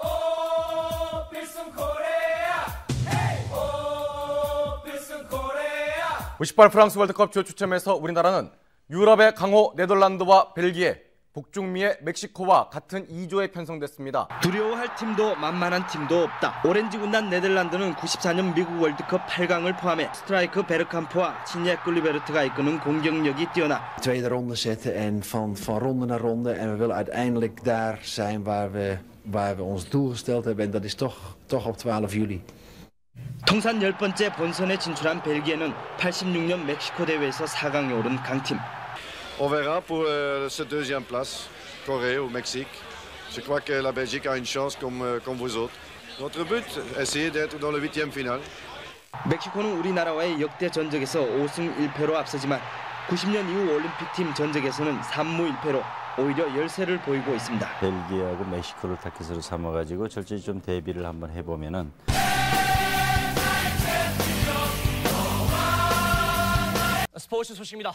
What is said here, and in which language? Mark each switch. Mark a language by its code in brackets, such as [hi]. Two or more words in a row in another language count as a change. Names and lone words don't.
[ko] 98 프랑스 월드컵 조 추첨에서 우리나라는 유럽의 강호 네덜란드와 벨기에, 북중미의 멕시코와 같은 2조에 편성됐습니다. 두려워할 팀도 만만한 팀도 없다. 오렌지 군단 네덜란드는 94년 미국 월드컵 8강을 포함해 스트라이크 베르캄프와 친예 클리베르트가 이끄는 공격력이 뛰어나. [nl] Tweede ronde zitten en van ronde naar ronde en we willen uiteindelijk daar zijn waar we ons doel gesteld hebben en dat is toch op 12 juli. [ko] 통산 10번째 본선에 진출한 벨기에는 86년 멕시코 대회에서 4강에 오른 강팀. [fr] On verra pour cette deuxième place, Corée ou Mexique. Je crois que la Belgique a une chance comme vous autres. Notre but, essayer d'être dans le 8e finale. [ko] 멕시코는 우리나라와의 역대 전적에서 5승 1패로 앞서지만 90년 이후 올림픽팀 전적에서는 3무 1패로 오히려 열세를 보이고 있습니다. 벨기에하고 멕시코를 타켓으로 삼아가지고 철저히 좀 대비를 한번 해보면은. 스포츠 소식입니다.